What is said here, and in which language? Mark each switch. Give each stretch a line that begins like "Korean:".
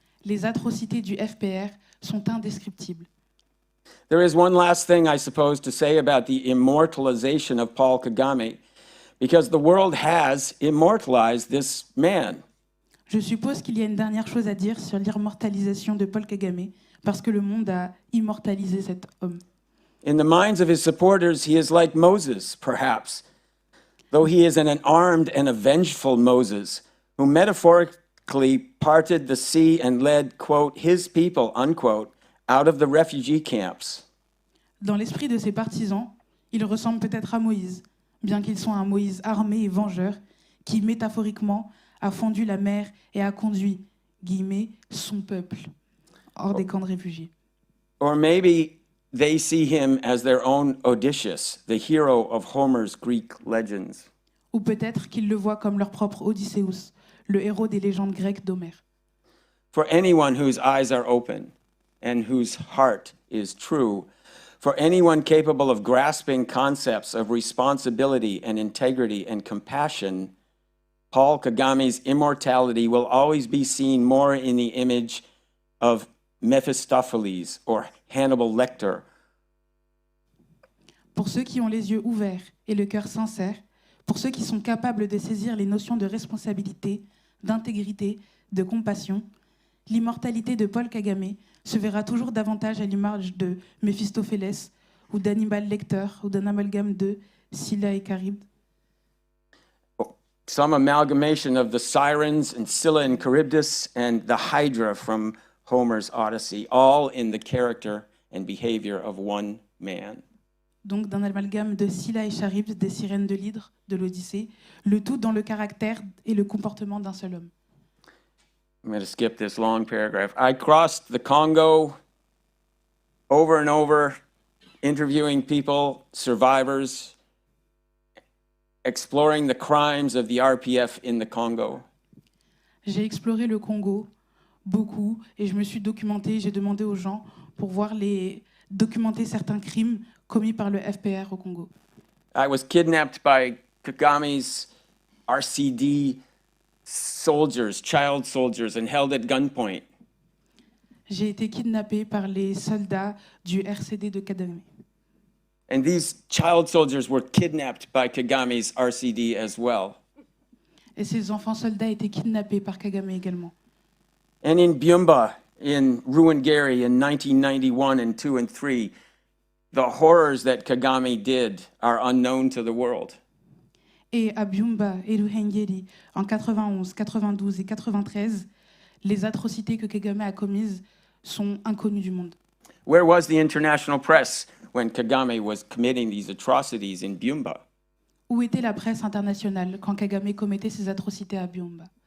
French: Les atrocités du FPR sont indescriptibles.
English: There is one last thing, I suppose, to say about the immortalization of Paul Kagame, because the world has immortalized this man.
French: Je suppose qu'il y a une dernière chose à dire sur l'immortalisation de Paul Kagame, parce que le monde a immortalisé cet homme.
English: In the minds of his supporters, he is like Moses, perhaps, though he is an armed and a vengeful Moses, who metaphorically parted the sea and led, quote, his people, unquote, out of the refugee camps.
French: Dans l'esprit de ses partisans, il ressemble peut-être à Moïse, bien qu'il soit un Moïse armé et vengeur, qui métaphoriquement a fendu la mer et a conduit, guillemets, son peuple hors des camps de réfugiés.
English: Or maybe they see him as their own Odysseus, the hero of Homer's Greek legends.
French: Ou peut-être qu'ils le voient comme leur propre Odysseus, le héros des légendes grecques d'Homère.
English: For anyone whose eyes are open and whose heart is true, for anyone capable of grasping concepts of responsibility and integrity and compassion, Paul Kagame's immortality will always be seen more in the image of Mephistopheles or Hannibal Lecter.
French: Pour ceux qui ont les yeux ouverts et le cœur sincère, pour ceux qui sont capables de saisir les notions de responsabilité, d'intégrité, de compassion, l'immortalité de Paul Kagame se verra toujours davantage à l'image de Mephistopheles ou d'Hannibal Lecter ou d'un amalgame de Scylla et Charybde.
English: Some amalgamation of the Sirens and Scylla and Charybdis and the Hydra from Homer's Odyssey, all in the character and behavior of one man.
French: Donc d'un amalgame de Scylla et Charybde, des sirènes de l'Hydre, de l'Odyssée, le tout dans le caractère et le comportement d'un seul homme.
English: I'm going to skip this long paragraph. I crossed the Congo over and over, interviewing people, survivors, exploring the crimes of the RPF in the Congo.
French: J'ai exploré le Congo beaucoup et je me suis documentée, j'ai demandé aux gens pour documenter certains crimes commis par le FPR au Congo.
English: I was kidnapped by Kagame's RCD soldiers, child soldiers, and held at gunpoint.
French: J'ai été kidnappée par les soldats du RCD de Kagame.
English: And these child soldiers were kidnapped by Kagame's RCD as well.
French: Et ces enfants soldats étaient kidnappés par Kagame également.
English: And in Byumba, in Ruwenzori in 1991 and 2 and 3, the horrors that Kagame did are unknown to the world.
French: Et à Byumba et Ruwenzori, en 91, 92 et 93, les atrocités que Kagame a commises sont inconnues du monde.
English: Where was the international press when Kagame was committing these atrocities in Byumba?
French: Où était la presse internationale quand Kagame commettait ces atrocités à Byumba?